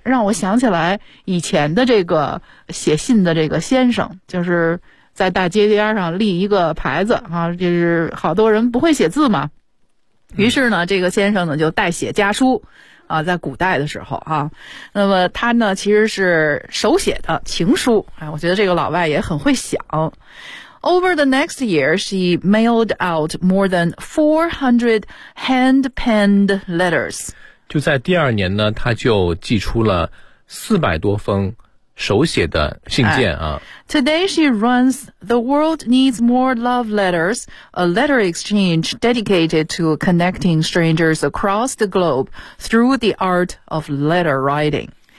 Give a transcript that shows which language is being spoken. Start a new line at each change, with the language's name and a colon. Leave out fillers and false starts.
Chinese: 让我想起来以前的这个写信的这个先生，就是在大街边上立一个牌子啊，就是好多人不会写字嘛，于是呢，这个先生呢就代写家书。啊，在古代的时候啊，那么他呢其实是手写的情书。哎，我觉得这个老外也很会想。
English: Over the next year, she mailed out more than 400 hand-penned letters.
Chinese: 就在第二年呢，他就寄出了400多封手写的信件啊。
English: Today she runs The World Needs More Love Letters, a letter exchange dedicated to connecting strangers across the globe through the art of letter writing.